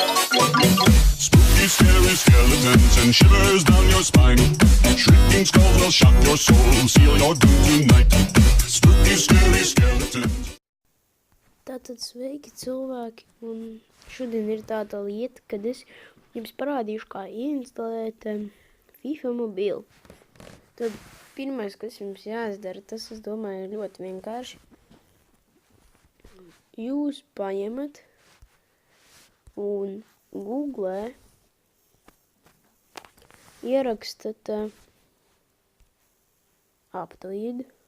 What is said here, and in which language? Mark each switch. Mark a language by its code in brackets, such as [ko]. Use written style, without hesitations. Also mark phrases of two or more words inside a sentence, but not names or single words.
[en] Spooky, scary skeletons and shivers down your spine. Shrieking skulls will shock your soul, seal your doom tonight. Spooky, scary skeletons. [lv] Tātad sveiki cilvēki, un šodien ir tāda lieta, kad es jums parādīšu, kā ieinstalēt FIFA mobīlu. Tad pirmais, kas jums jāizdara, tas, es domāju, ir ļoti vienkārši. Jūs paņemat un Googlē ierakstat Aptoid.